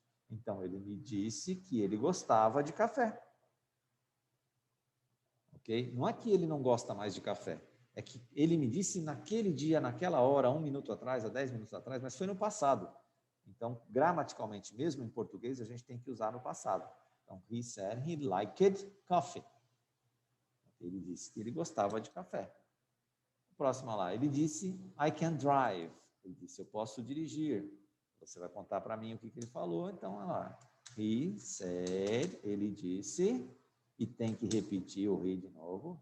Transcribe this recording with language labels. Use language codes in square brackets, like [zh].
[pt] Então, ele me disse que ele gostava de café. Ok? Não é que ele não gosta mais de café. É que ele me disse naquele dia, naquela hora, 1 minuto atrás, há 10 minutos atrás, mas foi no passado. Então, gramaticalmente, mesmo em português, a gente tem que usar no passado. [en] Então, he said he liked coffee. [pt] Ele disse que ele gostava de café. Próxima lá, ele disse, [en] I can drive. [pt] Ele disse, eu posso dirigir. Você vai contar para mim o que ele falou, então, olha lá. He said, ele disse, e tem que repetir o he de novo.